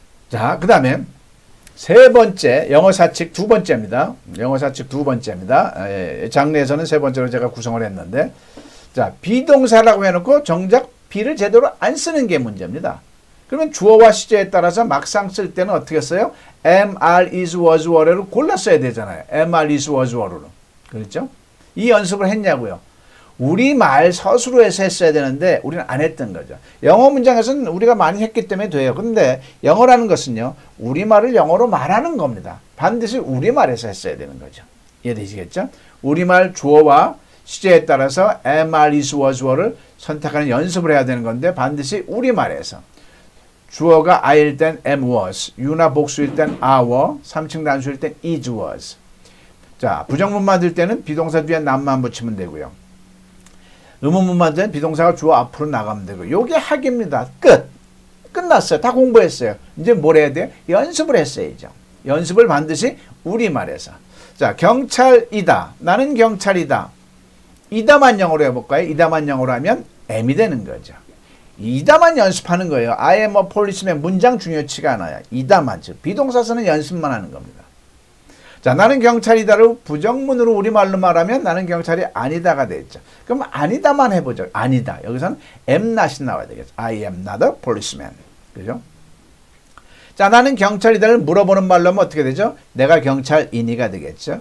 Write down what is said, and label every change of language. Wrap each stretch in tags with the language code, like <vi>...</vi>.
<ko>자, 그 다음에 세 번째 영어 사칙 두 번째입니다. 영어 사칙 두 번째입니다. 장르에서는 세 번째로 제가 구성을 했는데, 자, 비동사라고 해놓고 정작 be를 제대로 안 쓰는 게 문제입니다. 그러면 주어와 시제에 따라서 막상 쓸 때는 어떻게 써요? am, are, is, was, were를 골라 써야 되잖아요. am, are, is, was, were로. 그렇죠? 이 연습을 했냐고요. 우리말 서술로 해서 했어야 되는데 우리는 안 했던 거죠. 영어 문장에서는 우리가 많이 했기 때문에 돼요. 그런데 영어라는 것은요, 우리말을 영어로 말하는 겁니다. 반드시 우리말에서 했어야 되는 거죠. 이해되시겠죠? 우리말 주어와 시제에 따라서 am, are, is, was, were를 선택하는 연습을 해야 되는 건데 반드시 우리말에서. 주어가 I일 땐 am was, 유나 복수일 땐 are were, 삼층 단수일 땐 is was. 자, 부정문 만들 때는 비동사 뒤에 nam만 붙이면 되고요. 의문문 만들 때는 비동사가 주어 앞으로 나가면 되고. 요게 학입니다. 끝났어요. 다 공부했어요. 이제 뭘 해야 돼요? 연습을 했어야죠. 연습을 반드시 우리말에서. 자, 경찰이다. 나는 경찰이다. 이다만 영어로 해볼까요? 이다만 영어로 하면 am이 되는 거죠. 이다만 연습하는 거예요.</ko> <en>I am a policeman</en> <ko>문장 중요치가 않아요. 이다만, 즉 비동사서는 연습만 하는 겁니다. 자, 나는 경찰이다를 부정문으로 우리말로 말하면 나는 경찰이 아니다가 되겠죠. 그럼 아니다만 해보죠. 아니다. 여기서는 am not이 나와야 되겠죠.</ko> <en>I am not a policeman.</en> <ko>그죠? 자, 나는 경찰이다를 물어보는 말로 하면 어떻게 되죠? 내가 경찰이니가 되겠죠.</ko>